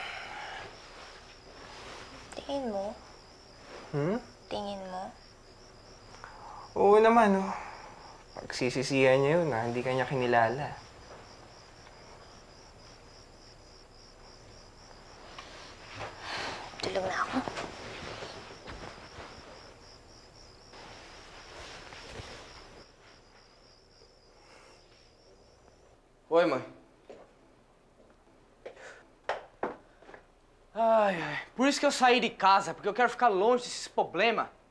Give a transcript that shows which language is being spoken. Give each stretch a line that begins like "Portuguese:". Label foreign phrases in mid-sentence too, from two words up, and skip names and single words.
Filipino: Tingin mo? Tingin mo? Oo naman, oh. Pagsisisihan niya yun, hindi ka niya kinilala. Tulog na ako.
Portuguese: Oi, mãe. Ai, ai. Por isso que eu saí de casa, porque eu quero ficar longe desses problemas.